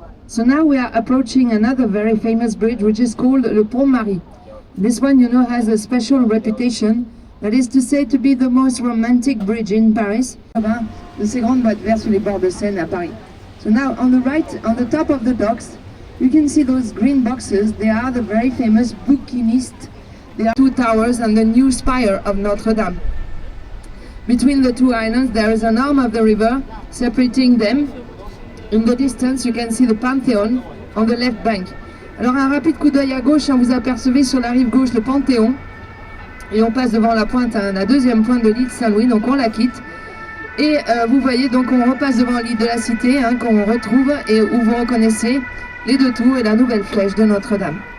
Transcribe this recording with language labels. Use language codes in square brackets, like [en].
[en] So now we are approaching another very famous bridge, which is called Le Pont Marie. This one, you know, has a special reputation, that is to say, to be the most romantic bridge in Paris. [fr] De ces grandes boîtes vertes sur les bords de Seine à Paris. [en] So now, on the right, on the top of the docks, you can see those green boxes. They are the very famous bouquinistes. They are two towers and the new spire of Notre Dame. Between the two islands, there is an arm of the river separating them. In the distance, you can see the Panthéon on the left bank. [fr] Alors un rapide coup d'œil à gauche, vous apercevez sur la rive gauche le Panthéon. Et on passe devant la pointe, la deuxième pointe de l'île Saint-Louis, donc on la quitte. Et vous voyez, donc on repasse devant l'île de la Cité, qu'on retrouve et où vous reconnaissez les deux tours et la nouvelle flèche de Notre-Dame.